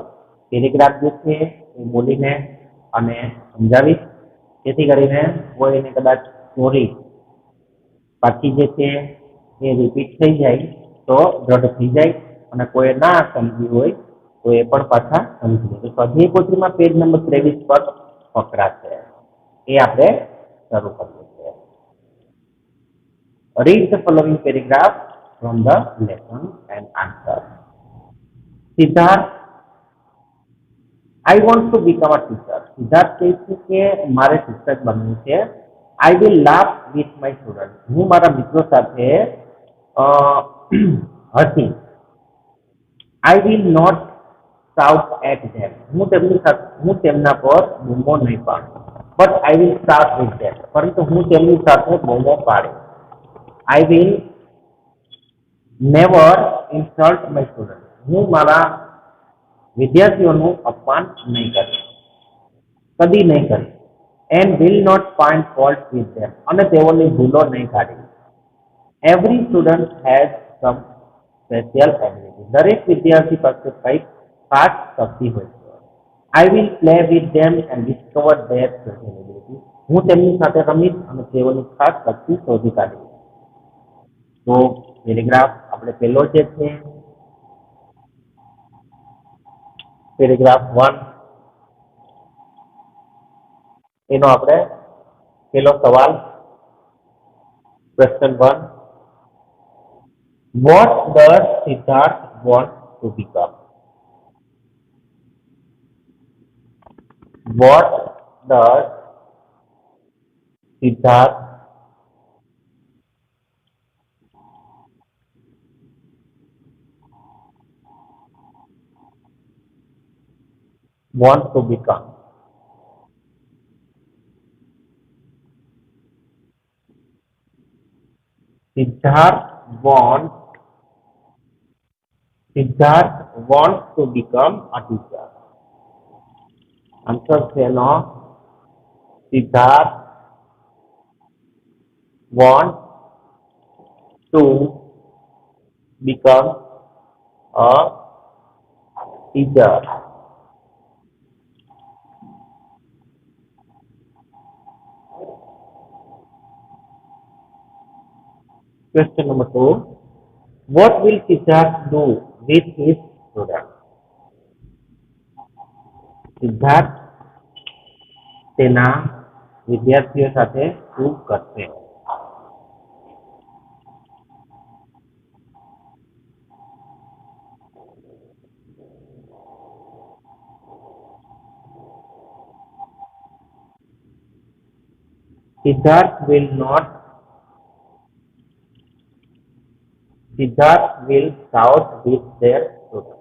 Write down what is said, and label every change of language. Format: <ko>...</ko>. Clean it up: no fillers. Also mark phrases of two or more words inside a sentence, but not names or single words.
<gu>પેરેગ્રાફ જે છે એ બોલીને અને સમજાવીશ, જેથી કરીને કોઈને કદાચ સ્ટોરી પાછી જે છે એ રિપીટ થઈ જાય તો દ્રઢ થઈ જાય અને કોઈ ના સમજી હોય તો એ પણ પાછા સમજી લે। તો સ્વાધ્યાય પોથીમાં</gu> <en>page number</en> <gu>23 પર ફકરા છે, એ આપણે શરૂ કરીએ છીએ।</gu> <en>Read the following paragraph from the lesson and answer. સિદ્ધાર્થ, I want to become a teacher.</en> <gu>સિદ્ધાર્થ કહે છે કે મારે શિક્ષક બનવું છે।</gu> <en>I will laugh with my students.</en> <gu>હું મારા મિત્રો સાથે હસીશ।</gu> <en>I will not shout at them.</en> <gu>હું તેમના પર બૂમો નહીં પાડું,</gu> <en>but I will shout with them.</en> <gu>પરંતુ હું તેમની સાથે બૂમો પાડીશ।</gu> <en>I will never insult my students.</en> <gu>હું મારા વિદ્યાર્થીઓનું અપમાન નહીં કરીશ, કદી નહીં કરીશ।</gu> <en>And will not find fault with them.</en> <gu>અને તેઓની ભૂલો નહીં કાઢીશ।</gu> <en>Every student has some special ability.</en> <gu>દરેક વિદ્યાર્થી પાસે કંઈક ખાસ શક્તિ હોય છે।</gu> <en>I will play with them and discover their special ability.</en> <gu>હું તેમની સાથે રમીશ અને તેઓની ખાસ શક્તિ શોધી કાઢીશ। તો પેરેગ્રાફ આપણે પહેલો જે છે પેરેગ્રાફ 1 એનો આપણે પહેલો સવાલ ક્વેશ્ચન 1,</gu> <en>what does Siddharth want to become? What does Siddharth want to become? Siddharth wants to become a teacher. Answer</en> <gu>છે નો</gu> <en>Siddharth wants to become a teacher. Question number 2, what will Siddharth do with his students?</en> <gu>સિદ્ધાર્થ તેના વિદ્યાર્થીઓ સાથે શું કરશે?</gu> <en>Siddharth will shout with their students.</en>